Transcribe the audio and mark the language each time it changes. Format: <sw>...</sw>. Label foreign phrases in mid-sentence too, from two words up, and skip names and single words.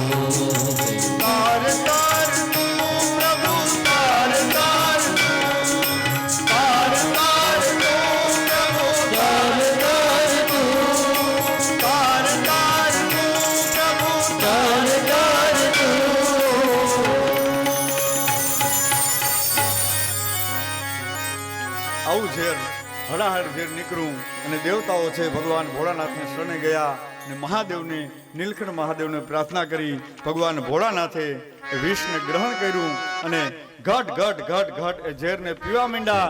<hi>तार तार तू प्रभु तार तार तू, तार तार तू प्रभु तार तार तू, तार तार तू प्रभु तार तार तू।</hi> <gu>આવું ઝેર હળાહળ ઝેર નીકળું અને દેવતાઓ છે ભગવાન ભોળાનાથને શરણે ગયા અને મહાદેવને નીલકંઠ મહાદેવને પ્રાર્થના કરી ભગવાન ભોળાનાથે એ વિષને ગ્રહણ કર્યું અને ઘટ ઘટ ઘટ ઘટ એ ઝેરને પીવા માંડ્યા.</gu>